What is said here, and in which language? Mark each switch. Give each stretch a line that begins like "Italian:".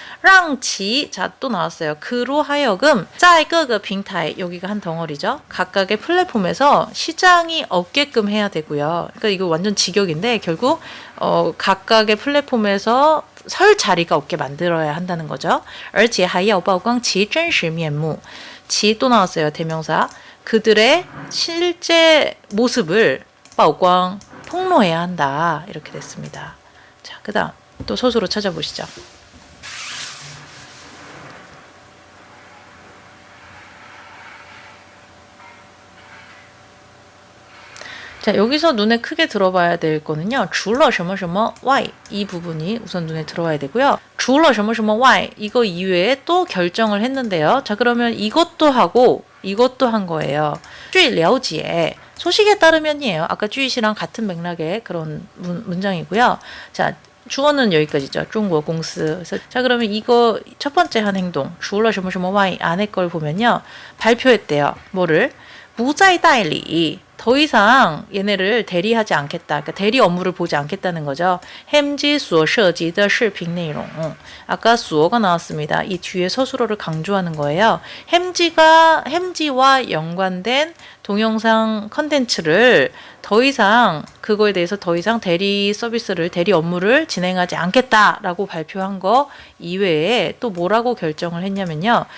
Korean: 랑치, 자, 또 나왔어요. 그로 하여금
Chinese: 在各个平台
Korean: 여기가 한 덩어리죠. 각각의 플랫폼에서 시장이 없게끔 해야 되고요. 그러니까 이거 완전 직역인데 결국 각각의 플랫폼에서 설 자리가 없게 만들어야 한다는 거죠.
Chinese: 而且还要曝光其真实面目.
Korean: 지 또 나왔어요. 대명사. 그들의 실제 모습을
Chinese: 曝光
Korean: 폭로해야 한다. 이렇게 됐습니다. 자, 그 다음 또 서술어 찾아보시죠. 자, 여기서 눈에 크게 들어봐야 될 거는요.
Chinese: 除了什么什么外
Korean: 이 부분이 우선 눈에 들어와야 되고요.
Chinese: 除了什么什么外
Korean: 이거 이외에 또 결정을 했는데요. 자, 그러면 이것도 하고 이것도 한 거예요.
Chinese: 据了解
Korean: 소식에 따르면이에요. 아까 据시랑 같은 맥락의 그런 문장이고요. 자, 주어는 여기까지죠. 중국 공司. 자, 그러면 이거 첫 번째 한 행동
Chinese: 除了什么什么外
Korean: 안에 걸 보면요. 발표했대요. 뭐를?
Chinese: 不再代理
Korean: 더 이상 얘네를 대리하지 않겠다. 그러니까 대리 업무를 보지 않겠다는 거죠.
Chinese: 햄지 수어涉及的视频内容.
Korean: 아까 수어가 나왔습니다. 이 뒤에 서술어를 강조하는 거예요. 햄지와 연관된 동영상 컨텐츠를 더 이상 그거에 대해서 더 이상 대리 서비스를 대리 업무를 진행하지 않겠다라고 발표한 거 이외에 또 뭐라고 결정을 했냐면요.